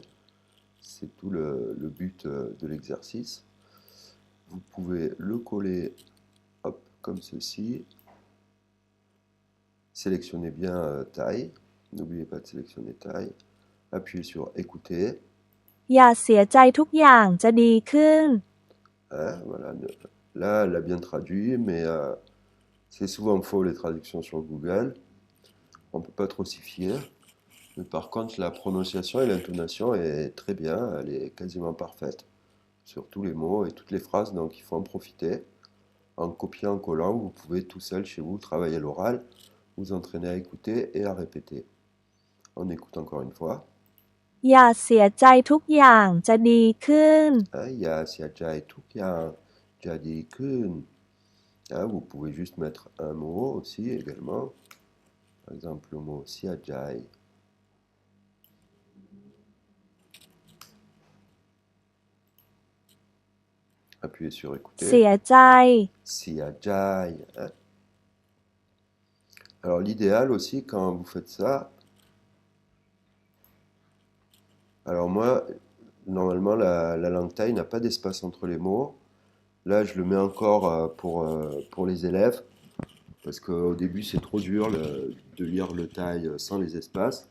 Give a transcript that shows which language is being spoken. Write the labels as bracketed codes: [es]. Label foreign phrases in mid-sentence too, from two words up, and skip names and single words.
[fr] C'est tout le but de l'exercice. Vous pouvez le coller hop, comme ceci. Sélectionnez bien taille. N'oubliez pas de sélectionner taille. Appuyez sur écouter. [th] อย่าเสียใจทุกอย่างจะดีขึ้น [fr] Hein, voilà. Là, elle a bien traduit, mais c'est souvent faux les traductions sur Google. On ne peut pas trop s'y fier. Mais par contre, la prononciation et l'intonation est très bien. Elle est quasiment parfaite sur tous les mots et toutes les phrases. Donc, il faut en profiter. En copiant, en collant, vous pouvez tout seul chez vous travailler l'oral, vous entraîner à écouter et à répéter. On écoute encore une fois. [th] อย่าเสียใจทุกอย่างจะดีขึ้น [fr] Hein, il y a [th] เสียใจ ทุกอย่าง จะ ดีขึ้น. [fr] Hein, vous pouvez juste mettre un mot aussi également. Par exemple, le mot Siajai. Appuyez sur [th] เสีย [fr] écouter. [th] ใจ [fr] Siajai. Hein. Alors l'idéal aussi quand vous faites ça, alors moi, normalement la langue thaï n'a pas d'espace entre les mots. Là, je le mets encore pour les élèves, parce qu'au début, c'est trop dur de lire le thaï sans les espaces.